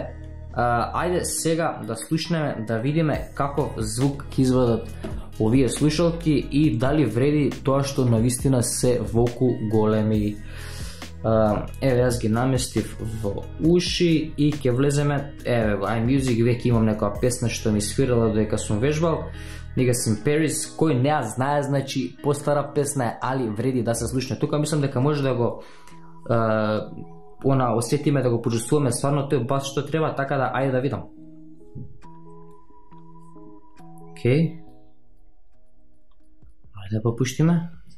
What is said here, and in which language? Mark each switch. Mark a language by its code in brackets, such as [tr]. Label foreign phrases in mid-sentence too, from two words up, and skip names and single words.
[mk] Ајде сега да слушнеме, да видиме каков звук ќе извадат овие слушалки и дали вреди тоа што навистина се волку големи. Еве јас ги наместив во уши и ќе влеземе. Еве во iMusic веќе имам некоја песна што ми свирала додека сум вежбал. Niggas in Paris, кој не ја знае, значи постара песна е, али вреди да се слушне. Тука мислам дека може да го осетиме, да го почувствуваме стварно тој бас што треба, така да ајде да видам. Океј. Ајде да попуштиме.